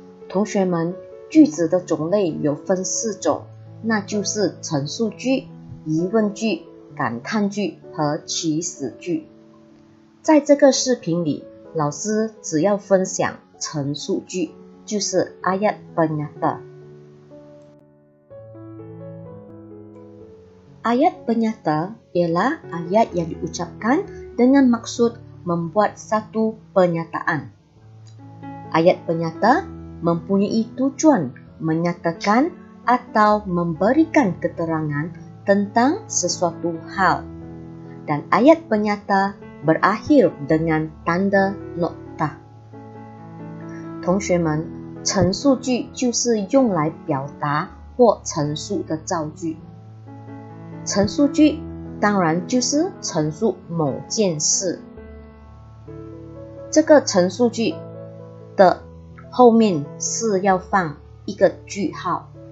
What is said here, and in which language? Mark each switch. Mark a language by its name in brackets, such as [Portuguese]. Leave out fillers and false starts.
[Chinese] 同学们，句子的种类有分4种，那就是陈述句、疑问句、感叹句和祈使句。在这个视频里，老师只要分享陈述句，就是 ayat penyata. [Malay] Ayat penyata ialah ayat yang diucapkan dengan maksud membuat satu pernyataan. Ayat penyata mempunyai tujuan menyatakan atau memberikan keterangan tentang sesuatu hal. Dan ayat penyata berakhir dengan tanda nokta. [Chinese] 同学们，陈述句就是用来表达或陈述的造句。陈述句当然就是陈述某件事。这个陈述句的后面是要放一个句号。